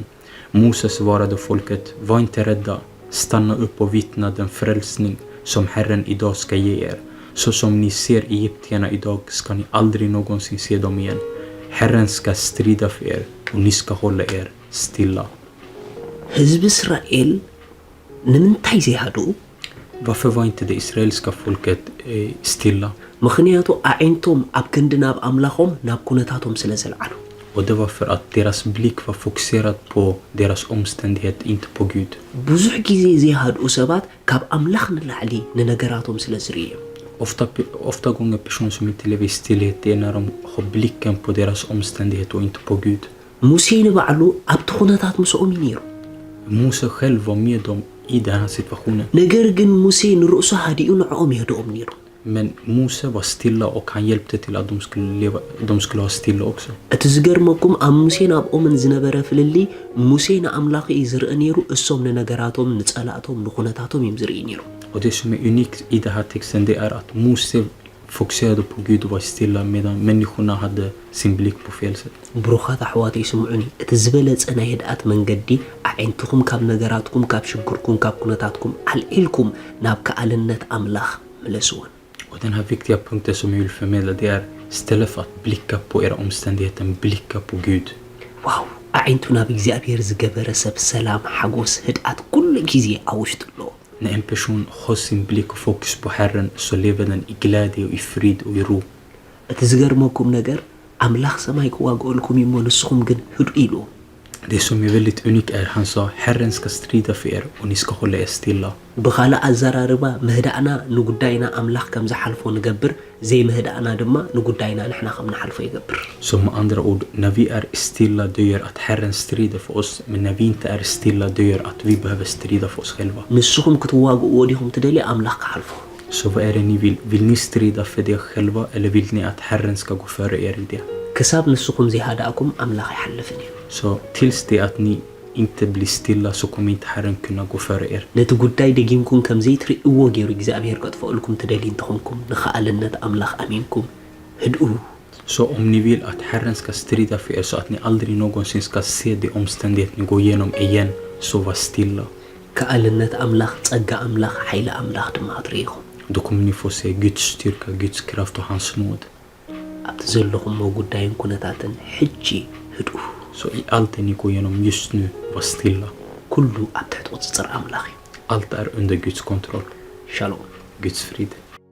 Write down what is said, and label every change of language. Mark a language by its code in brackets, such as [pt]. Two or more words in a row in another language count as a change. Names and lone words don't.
[sv] Moses svarade folket: Var inte rädda. Stanna upp och vittna den frälsning som Herren idag ska ge er. Så som ni ser egyptierna idag ska ni aldrig någonsin se dem igen. Herren ska strida för er och ni ska hålla er stilla. [ti] ህዝቢ እስራኤል ንምንታይ ዘይሃዱ [sv] Varför var inte det israeliska folket stilla? [ti] ምክንያቱ ኣዒንቶም ኣብ ክንዲ ናብ ኣምላኾም ናብ ኩነታቶም ስለ ዘለዓሉ [sv] Och det var för att deras blick var fokuserad på deras omständighet, inte på Gud. [ti] ብዙሕ ግዜ ዘይሃድኡ ሰባት ካብ ኣምላኽ ንላዕሊ ንነገራቶም ስለ ዝርእዮም [sv] Ofta gånger personer som inte lever i stillhet, det är när de har blicken på deras omständighet och inte på Gud. [ti] ሙሴ ንባዕሉ ኣብቲ ኩነታት ምስኦም እዩ ነይሩ [sv] Mose själv var med dem i den här situationen. [ti] ነገር ግን ሙሴ ንርእሱ ሃዲኡ ንዕኦም የህድኦም ነይሩ [sv] Men Mose var stilla och han hjälpte till att de skulle ha stilla också. [ti] እቲ ዝገርመኩም ኣብ ሙሴን ኣብኦምን ዝነበረ ፍልሊ ሙሴ ንኣምላኽ እዩ ዝርኢ ነይሩ እሶም ንነገራቶም ንጸላእቶም ንኩነታቶም እዮም ዝርኢ ነይሩ [sv] Och det som är unikt i den här texten, det är att Mose fokuserade på Gud och var stilla medan människorna hade sin blick på fel sätt. [ti] ብሩኻት ኣሕዋተይ ስምዑኒ እቲ ዝበለጸ ናይ ህድኣት መንገዲ ኣዒንትኩም ካብ ነገራትኩም ካብ ሽግርኩም ካብ ኩነታትኩም ኣልዒልኩም ናብ ከኣልነት ኣምላኽ መለስዎን [sv] Och den här viktiga punkten som jag vill förmedla, det är istället för att blicka på era omständigheter, blicka på Gud. [ti] ዋው ኣዒንቱ ናብ እግዚኣብሔር ዝገበረ ሰብ ሰላም ሓጎስ ህድኣት ኩሉ ግዜ ኣብ ውሽጡ ኣለዎ [sv] När en person har sin blick och fokus på Herren så lever den i glädje och i frid och i ro. [ti] እቲ ዝገርመኩም ነገር ኣምላኽ ሰማይ ክዋግኦልኩም እሞ ንስኹም ግን ህዱ ኢልዎ [sv] Det som är väldigt unikt är han sa: Herren ska strida för er och ni ska hålla er stilla. [ti] ብኻልእ ኣዘራርባ ምህዳእና ንጉዳይና ኣምላኽ ከም ዝሓልፎ ንገብር ዘይምህዳእና ድማ ንጉዳይና ንሕና ከም ንሓልፎ ይገብር [sv] Så med andra ord, när vi är stilla, det gör att Herren strider för oss. Men när vi inte är stilla, det gör att vi behöver strida för oss själva. [ti] ንስኹም ክትዋግእዎ ዲኹም ትደልዩ ኣምላኽ ክሓልፎ [sv] Så vad är det ni vill? Vill ni strida för det själva eller vill ni att Herren ska gå före er i det? [ti] ክሳብ ንስኹም ዘይሃዳእኩም ኣምላኽ ይሓልፍን እዩ [sv] Så tills det att ni inte blir stilla så kommer inte Herren kunna gå före er. [ti] ነቲ ጉዳይ ደጊምኩም ከም ዘይትርእይዎ ገይሩ እግዚኣብሔር ከጥፍአልኩም ትደልዩ እንትኾንኩም ንኸኣልነት ኣምላኽ ኣሚንኩም ህድኡ [sv] Så om ni vill att Herren ska strida för er så att ni aldrig någonsin ska se de omständigheter ni går igenom igen, så var stilla. [ti] ከኣልነት ኣምላኽ ጸጋ ኣምላኽ ሓይሊ ኣምላኽ ድማ ትርእይኹም [sv] Då kommer ni få se Guds styrka, Guds kraft och hans nåd. [ti] ኣብቲ ዘለኹምዎ ጉዳይን ኩነታትን ሕጂ ህድኡ [sv] Så i allt det ni går igenom just nu, var stilla. [ti] ኩሉ ኣብ ትሕቲ ቁፅፅር ኣምላኽ እዩ [sv] Allt är under Guds kontroll. [ti] ሻሎም [sv] Guds frid.